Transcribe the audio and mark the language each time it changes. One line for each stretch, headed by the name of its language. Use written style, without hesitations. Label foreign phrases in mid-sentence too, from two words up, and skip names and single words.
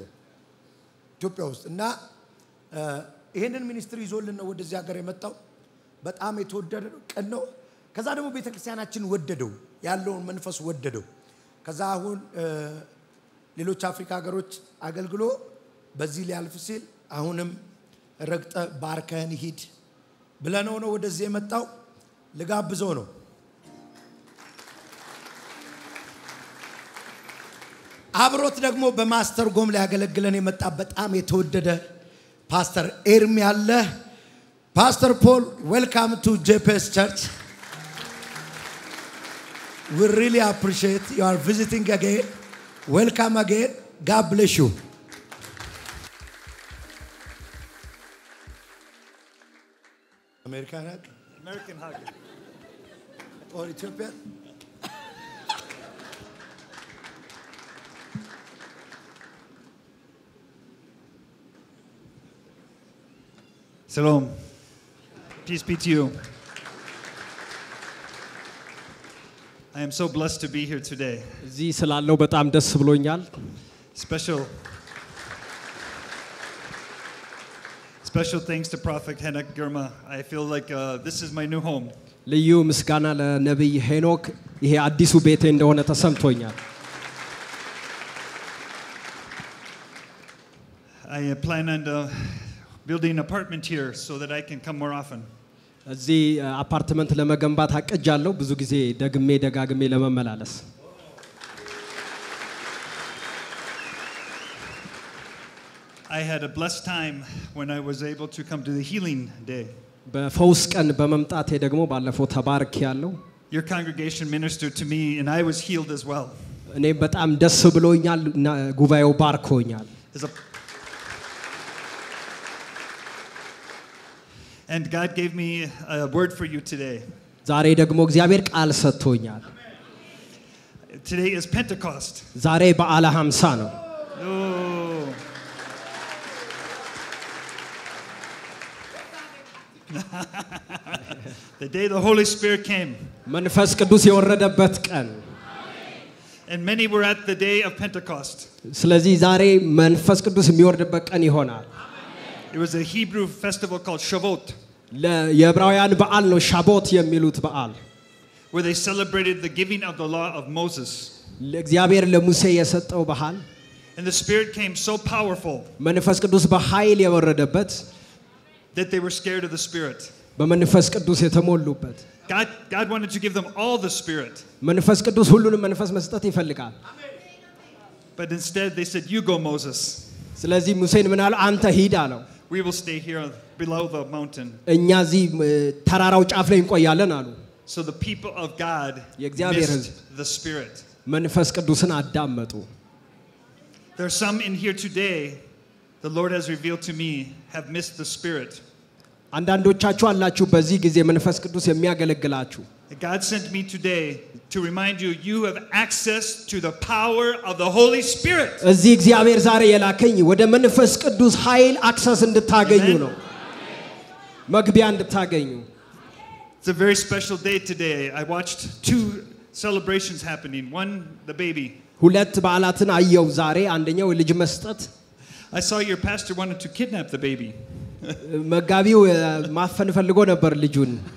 Amharic: ኢትዮጵያ ውስጥ እና ይሄንን ሚኒስትሪ ይዞልን ነው ወደዚህ ሀገር የመጣው በጣም የተወደደ ነው ቀን ነው ከዛ ደግሞ ቤተክርስቲያናችን ወደደው ያለውን መንፈስ ወደደው ከዛ አሁን ሌሎች አፍሪካ ሀገሮች አገልግሎ በዚህ ሊያልፍ ሲል አሁንም ረግጠ ባርከን ሂድ ብለነው ነው ወደዚህ የመጣው ልጋብዘው ነው አብሮት ደግሞ በማስተር ጎም ላይ ያገለግለን የመጣ በጣም የተወደደ ፓስተር ኤርሚ ያለ ፓስተር ፖል
English: welcome to JPS Church we really appreciate you are visiting again welcome again God bless you American hug or Ethiopian Shalom. Peace be to you. I am so blessed to be here today.
Amharic: እዚህ ስላለው በጣም ደስ ብሎኛል
English: Special thanks to Prophet Henok Girma. I feel like this is my new home.
Amharic: ልዩ ምስጋና ለነብይ ሄኖክ ይሄ አዲሱ ቤቴ እንደሆነ ተሰምቶኛል
English: I plan on building an apartment here so that I can come more often.
Amharic: እዚህ አፓርትመንት ለመገንባት አቀጃለሁ ብዙ ጊዜ ደጋግሜ ለመመላለስ
English: I had a blessed time when I was able to come to the healing day.
Amharic: በፈውስ ቀን በመምጣቴ ደግሞ ባለፈው ተባርኬያለሁ
English: Your congregation ministered to me and I was healed as well.
Amharic: እኔ በጣም ደስ ብሎኛል ጉባኤው ባርኮኛል
English: And God gave me a word for you today.
Amharic: ዛሬ ደግሞ እግዚአብሔር ቃል ሰጥቶኛል
English: Today is Pentecost.
Amharic: ዛሬ በዓለ 50 ነው
English: Oh. The day the Holy Spirit came.
Amharic: መንፈስ ቅዱስ የወረደበት ቀን
English: And many were at the day of Pentecost.
Amharic: ስለዚህ ዛሬ መንፈስ ቅዱስ የሚወርድበት ቀን ይሆናል
English: It was a Hebrew festival called Shavuot.
Amharic: የዕብራውያን በዓል ነው ሻቦት የሚሉት በዓል
English: where they celebrated the giving of the law of Moses.
Amharic: ለእግዚአብሔር ለሙሴ የሰጠው በዓል
English: And the Spirit came so powerful
Amharic: መንፈስ ቅዱስ በኃይል የወረደበት
English: that they were scared of the Spirit.
Amharic: በመንፈስ ቅዱስ የተሞሉበት
English: God wanted to give them all the Spirit.
Amharic: መንፈስ ቅዱስ ሁሉንም መንፈስ መስጠት ይፈልጋል
English: But instead they said, you go, Moses.
Amharic: ስለዚህ ሙሴን ምን አለው አንተ ሂድ አለው
English: We will stay here below the mountain.
Amharic: እኛ እዚህ ተራራው ጫፍ ላይ እንቆያለን አሉ
English: So the people of God missed the Spirit.
Amharic: መንፈስ ቅዱስን አዳመጡ
English: There are some in here today, the Lord has revealed to me, have missed the Spirit.
Amharic: አንዳንዶቻችሁ አላችሁ በዚህ ጊዜ መንፈስ ቅዱስ የሚያገለግላችሁ
English: God sent me today to remind you, you have access to the power of the Holy Spirit.
Amharic: እዚህ እግዚአብሔር ዛሬ የላከኝ ወደ መንፈስ ቅዱስ ኃይል አክሰስ እንድታገኙ ነው መግቢያ እንድታገኙ
English: It's a very special day today. I watched 2 celebrations happening. One, the baby.
Amharic: ሁለት በዓላትን አየው ዛሬ አንደኛው ልጅ መስጠት
English: I saw your pastor wanted to kidnap the baby.
Amharic: መጋቢው ማፈን ፈልጎ ነበር ልጁን